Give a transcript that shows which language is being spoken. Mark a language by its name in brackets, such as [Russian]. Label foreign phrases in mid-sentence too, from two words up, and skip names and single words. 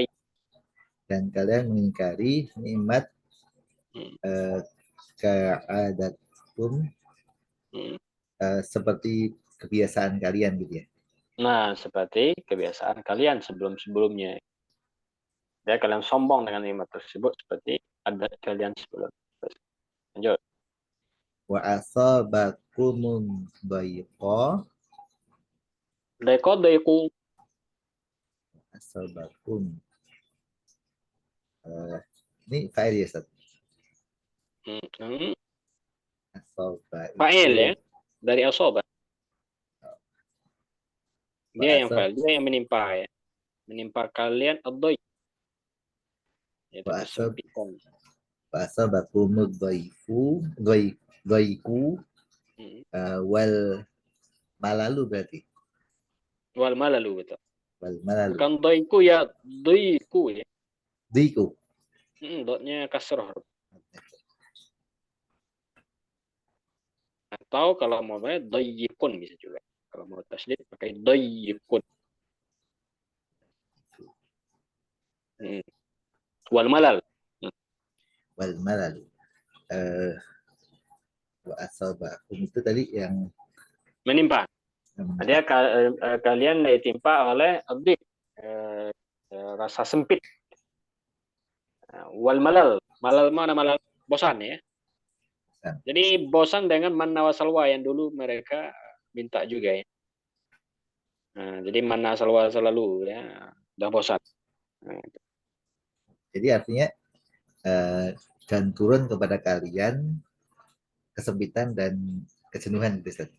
[Indonesian] dan kalian mengingkari nikmat keadatum seperti kebiasaan kalian gitu ya. Nah, seperti kebiasaan kalian sebelum-sebelumnya. Ya, kalian sombong dengan nikmat tersebut seperti adat kalian sebelum. Lanjut. [Arabic] وأصابكم الضيق [Indonesian] Daiku. asabakum ini fa'il ya Ustaz. Asaba Fa'il itu ya. Dari asoba. Dia yang fa'il. Dia yang menimpa ya. Menimpa kalian ad-dayq. Yaitu kesempitan. [Arabic] وأصابكم الضيق والملل berarti والملل betul. والملل [Indonesian] Bukan daiku ya, daiku ya. diku Dotnya kasroh. Atau kalau mau banyak dayyikun bisa juga. Kalau mau tasdid pakai dayyikun. [Arabic] والملل. والملل وأصابكم [Indonesian] itu tadi yang Menimpa. Dia kalian ditimpa oleh abdik rasa sempit. Wal malal. Malal mana malal? Bosan ya. Jadi bosan dengan [Arabic] المن والسلوى [Indonesian] yang dulu mereka minta juga ya. Nah, jadi [Arabic] المن والسلوى [Indonesian] selalu ya. Udah bosan. Nah, jadi artinya dan turun kepada kalian kesempitan dan kejenuhan gitu Ustaz.